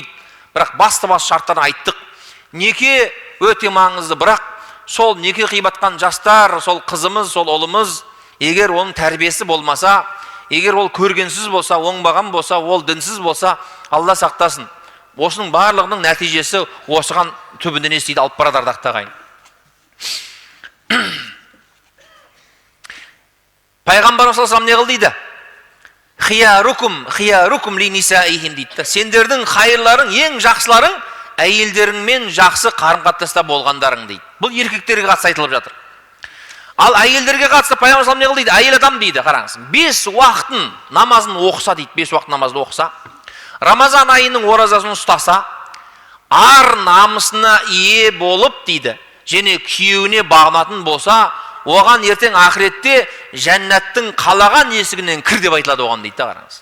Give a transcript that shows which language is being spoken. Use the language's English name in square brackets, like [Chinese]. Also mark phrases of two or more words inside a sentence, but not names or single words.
[Kazakh] Бірақ басты шарттарын айттық. Неке өте маңызды, бірақ сол неке қиып жастар, сол қызымыз, сол ұлымыз, егер оның тәрбиесі болмаса, егер ол көргенсіз болса, оңбаған болса, ол дінсіз болса, Алла сақтасын. Осының барлығының нәтижесі осыған түбінде не істейді, алып барады, ардақты ағайын. Пайғамбар [Arabic] صلى الله عليه وسلم [Kazakh] не қыл дейді? [Arabic] خياركم لنسائهم [Kazakh] дейді. Сендердің хайырларың, ең жақсыларың әйелдеріңмен жақсы қарым-қатынаста болғандарың дейді. Бұл еркектерге қатысты айтылып жатыр. Ал әйелдерге қатысты Пайғамбар [Arabic] صلى الله عليه وسلم [Kazakh] не қыл дейді? Әйел адам дейді, қараңыз. 5 уақытын намазын оқыса дейді, 5 уақыт намазды оқыса, Рамазан айының оразасын ұстаса, ар намысына ие болып дейді, және күйеуіне бағынатын болса, оған ертең ақыретте жәннаттың қалаған есігінен кір деп айтылады оған дейді, қараңыз.